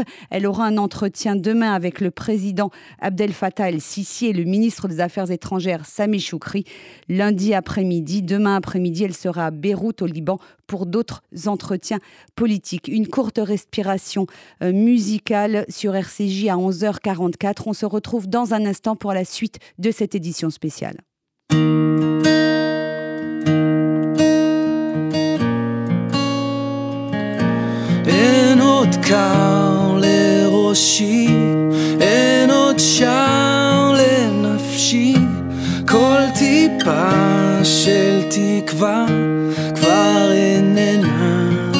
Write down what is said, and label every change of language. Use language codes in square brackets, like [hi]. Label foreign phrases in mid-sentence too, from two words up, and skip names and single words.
[fr] Elle aura un entretien demain avec le président Abdel Fattah el-Sisi et le ministre des Affaires étrangères Sameh Choukri. Lundi après-midi, demain après-midi, elle sera à Beyrouth au Liban pour d'autres entretiens politiques. Une courte respiration musicale sur RCJ à 11h44. On se retrouve dans un instant pour la suite de cette édition spéciale. [he] אין עוד קר לראשי, אין עוד שר לנפשי, כל טיפה של תקווה כבר איננה.